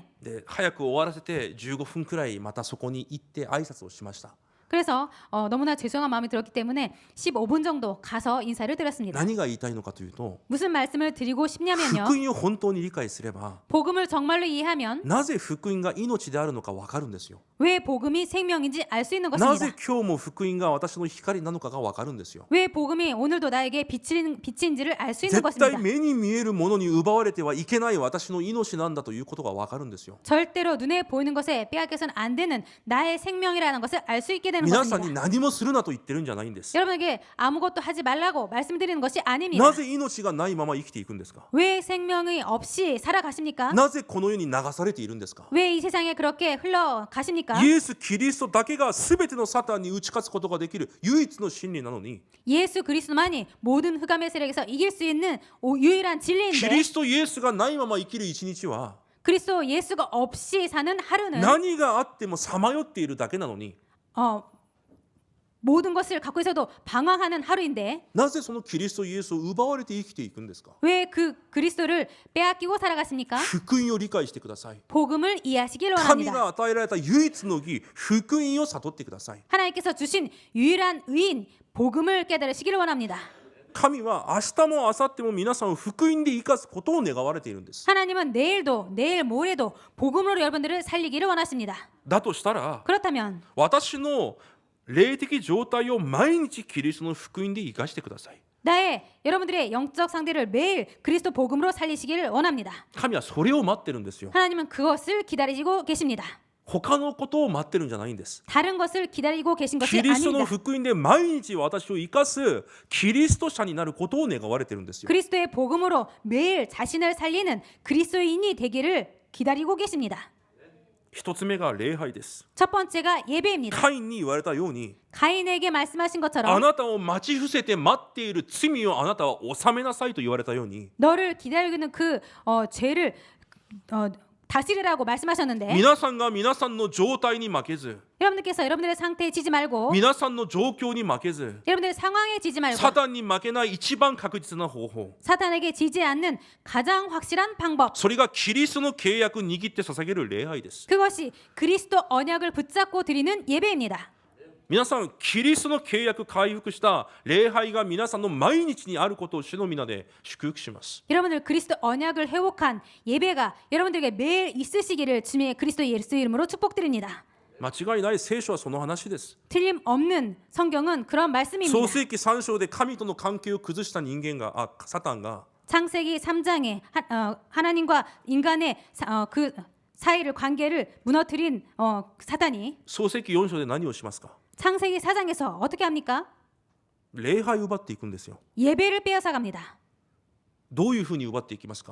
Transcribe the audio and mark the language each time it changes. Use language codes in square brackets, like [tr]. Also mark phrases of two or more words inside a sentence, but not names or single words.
[ja] で早く終わらせて15分くらいまたそこに行って挨拶をしました。 [ko] 그래서 너무나 죄송한 마음이 들었기 때문에 15분 정도 가서 인사를 드렸습니다. [ja] 何が言いたいのかというと、 [ko] 무슨 말씀을 드리고 싶냐면요. [ja] 福音を本当に理解すれば、 [ko] 복음을 정말로 이해하면 [ja] なぜ福音が命であるのか分かるんですよ。 [ko] 왜 복음이 생명인지 알 수 있는 [ja] な [ko] 것입니다. [ja] ぜ今日も福音が私の光なのかが分かるんですよ。 [ko] 왜 복음이 오늘도 나에게 빛인지를 알 수 있는 [ja] 絶対 [ko] 것입니다. [ja] 目に見えるものに奪われてはいけない私の命なんだということが分かるんですよ。 [ko] 절대로 눈에 보이는 것에 빼앗겨서는 안 되는 나의 생명이라는 것을 알 수 있게 되는 [ja] 皆さんに [ko] 것입니다. [ja] 何もするなと言ってるんじゃないんです。 [ko] 여러분에게 아무것도 하지 말라고 말씀드리는 것이 아닙니다. [ja] なぜ命がないまま生きていくんですか。 [ko] 왜 생명이 없이 살아가십니까? [ja] なぜこの世に流されているんですか。 [ko] 왜 이 세상에 그렇게 흘러가십니까? [ja] イエス・キリストだけが全てのサタンに打ち勝つことができる唯一の真理なのに、 [ko] 예수 그리스도만이 모든 흑암의 세력에서 이길 수 있는 유일한 [ja] キ [ko] 진리인데 [ja] リストイエスがないまま生きる一日は [ko] 그리스도 예수가 없이 사는 하루는 [ja] 何があってもさまよっているだけなのに、 [ko] 모든 것을 갖고 있어도 방황하는 하루인데 [ja] なぜそのキリストイエスを奪われて生きていくんですか。 [ko] 왜 그 그리스도를 빼앗기고 살아갔습니까? [ja] 福音を理解してください。 [ko] 복음을 이해하시길 [ja] 神 [ko] 원합니다. [ja] が与えられた唯一の義、福音を悟ってください。 [ko] 하나님께서 주신 유일한 의인 복음을 깨달으시기를 원합니다. [ja] 神は明日も明後日も皆さんを福音で生かすことを願われているんです。 [ko] 하나님은 내일도 내일 모레도 복음으로 여러분들을 살리기를 원하십니다. [ja] だとしたら [ko] 그렇다면 [ja] 私の霊的状態を毎日キリストの福音で生かしてください。 [ko] 나의 여러분들의 영적 상태를 매일 그리스도 복음으로 살리시기를 원합니다. [ja] 神はそれを待ってるんですよ。 [ko] 하나님은 그것을 기다리고 계십니다. [ja] 他のことを待ってるんじゃないんです。 [ko] 다른 것을 기다리고 계신 것이 [ja] キリストの [ko] 아닙니다. [ja] 福音で毎日私を生かすキリスト者になることを願われてるんですよ。 [ko] 그리스도의 복음으로 매일 자신을 살리는 그리스도인이 되기를 기다리고 계십니다. [ja] 一つ目が礼拝です。 [ko] 첫 번째가 예배입니다. [ja] カインに言われたように、 [ko] 가인에게 말씀하신 [ja] あ [ko] 것처럼 [ja] なたを待ち伏せて待っている罪をあなたは納めなさいと言われたように、 [ko] 너를 기다리고 있는 그 죄를 다스리라고 말씀하셨는데 [ja] 皆さんが皆さんの状態に負けず、 [ko] 여러분들께서 여러분들의 상태에 지지 말고 [ja] 皆さんの状況に負けず、 [ko] 여러분들의 상황에 지지 말고 [ja] サタンに負けない一番確実な方法、 [ko] 사탄에게 지지 않는 가장 확실한 방법 [ja] それがキリストの契約を握って捧げる礼拝です。 [ko] 그것이 그리스도 언약을 붙잡고 드리는 예배입니다. [ja] 皆さん、キリストの契約回復した礼拝が皆さんの毎日にあることを主の皆で祝福します。 [ko] 여러분들 그리스도 언약을 회복한 예배가 여러분들에게 매일 있으시기를 주님의 그리스도 예수 이름으로 축복드립니다. [ja] 間違いない聖書はその話です。 [ko] 틀림없는 성경은 그런 말씀입니다. [ja] 創世記3章で神との関係を崩した人間が、サタンが [ko] 창세기 3장에 하나님과 인간의 그 사이를 관계를 무너뜨린 사탄이 [ja] 創世記4章で何をしますか。 [ko] 창세기 4장에서 어떻게 합니까? [ja] 礼拝を奪っていくんですよ。 [ko] 예배를 빼앗아 갑니다. [ja] どういうふうに奪っていきますか。